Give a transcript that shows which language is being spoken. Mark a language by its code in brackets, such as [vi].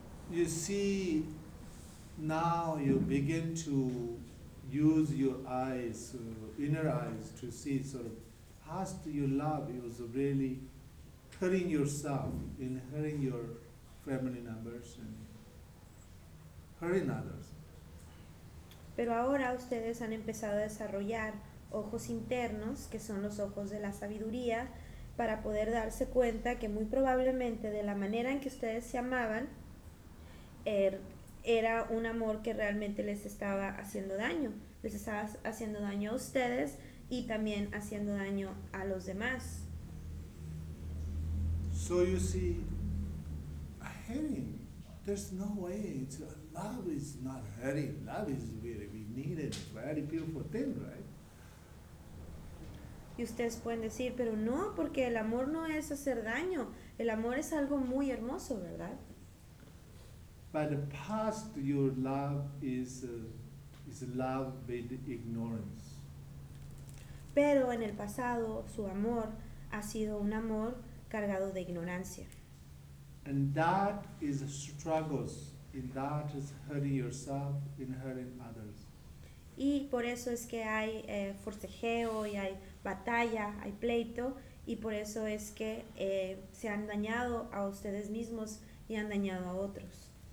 [en] You see, now you begin to use your eyes, inner eyes, to see sort of how you love. It was really hurting yourself and hurting your family members and hurting others. [es] Pero ahora ustedes han empezado a desarrollar ojos internos, que son los ojos de la sabiduría, para poder darse cuenta que muy probablemente de la manera en que ustedes se amaban, era un amor que realmente les estaba haciendo daño a ustedes y también haciendo daño a los demás. [en] So you see, hurting, there's no way. Love is not hurting. Love is really, we need it, very beautiful thing, right? [es] Y ustedes pueden decir, pero no, porque el amor no es hacer daño. El amor es algo muy hermoso, ¿verdad? [en] But the past, your love is love with ignorance. [es] Pero en el pasado, su amor ha sido un amor cargado de ignorancia. [en] And that is struggles, and that is hurting yourself and hurting others. [es] Y por eso es que hay forcejeo y hay batalla, hay pleito, y por eso es que se han dañado a ustedes mismos y han dañado a otros.